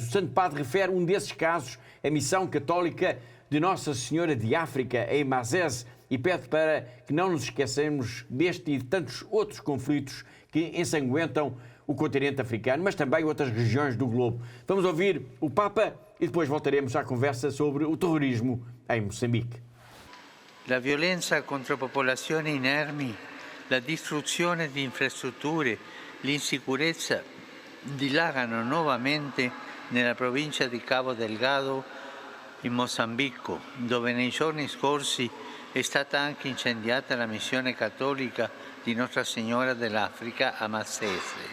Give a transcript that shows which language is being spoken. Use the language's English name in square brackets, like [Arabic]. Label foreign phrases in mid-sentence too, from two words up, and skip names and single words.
[Portuguese] O Santo Padre refere um desses casos, a missão católica de Nossa Senhora de África em Mazés, e pede para que não nos esqueçamos deste e de tantos outros conflitos que ensanguentam o continente africano, mas também outras regiões do globo. Vamos ouvir o Papa e depois voltaremos à conversa sobre o terrorismo em Moçambique. [Italian] La violenza contro popolazioni inermi, la distruzione di infrastrutture, l'insicurezza dilagano nuovamente nella provincia di Cabo Delgado in Mozambico, dove nei giorni scorsi è stata anche incendiata la missione cattolica di Nostra Signora dell'Africa a Mazese.